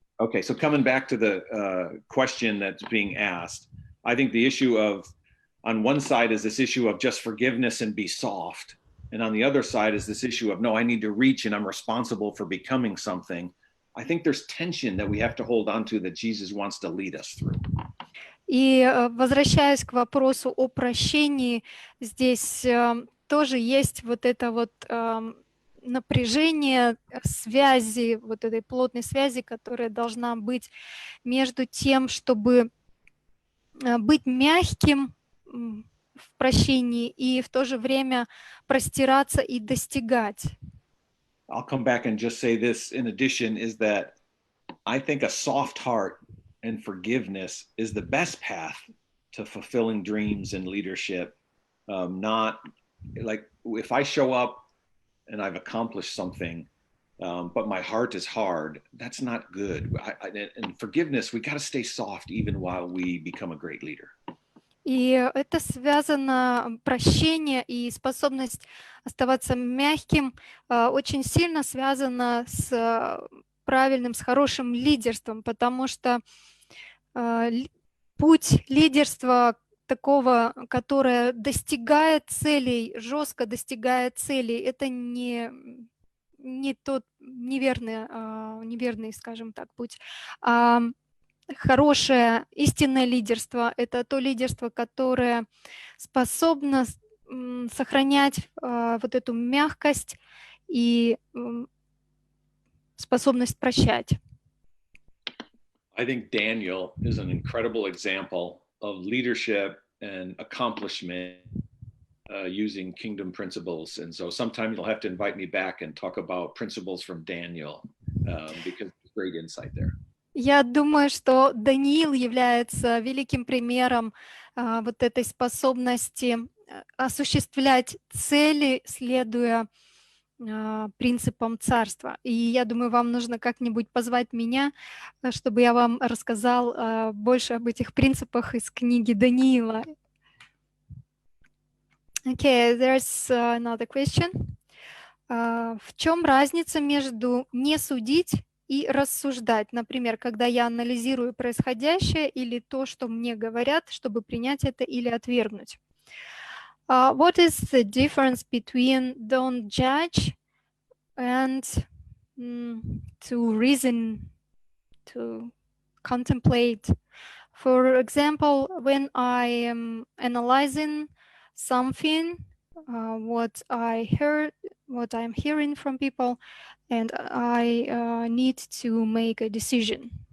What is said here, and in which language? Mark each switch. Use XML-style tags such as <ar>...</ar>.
<en>Okay, so coming back to the question that's being asked, I think the issue of, on one side is this issue of just forgiveness and be soft. And on the other side is this issue of, no, I need to reach and I'm responsible for becoming something. I think there's tension that we have to hold on to that Jesus wants to lead us through.</en> <ru>И возвращаясь к вопросу о прощении, здесь тоже есть вот это вот напряжение связи, вот этой плотной связи, которая должна быть между тем, чтобы быть мягким в прощении и в то же время простираться и достигать.</ru> <en>I'll come back and just say this in addition, is that I think a soft heart and forgiveness is the best path to fulfilling dreams and leadership. Not like if I show up and I've accomplished something, but my heart is hard, that's not good. And forgiveness, we got to stay soft even while we become a great leader.</en> <ru>И это связано, прощение и способность оставаться мягким очень сильно связано с правильным, с хорошим лидерством, потому что путь лидерства такого, которое достигает целей, жестко достигает целей, это не тот неверный, скажем так, путь. Хорошее истинное лидерство — это то лидерство, которое способно сохранять вот эту мягкость и способность прощать.</ru> <en>I think Daniel is an incredible example of leadership and accomplishment using kingdom principles. And so sometime you'll have to invite me back and talk about principles from Daniel because there's great insight there.</en> <ru>Я думаю, что Даниил является великим примером вот этой способности осуществлять цели, следуя принципам царства. И я думаю, вам нужно как-нибудь позвать меня, чтобы я вам рассказал больше об этих принципах из книги Даниила.</ru> <en>Okay, there's another question.</en> <ru>В чем разница между не судить и рассуждать? Например, когда я анализирую происходящее или то, что мне говорят, чтобы принять это или отвергнуть.</ru> <en>What is the difference between don't judge and to reason, to contemplate? For example, when I am analyzing something, what I heard, what I'm hearing from people, and I need to make a decision.</en>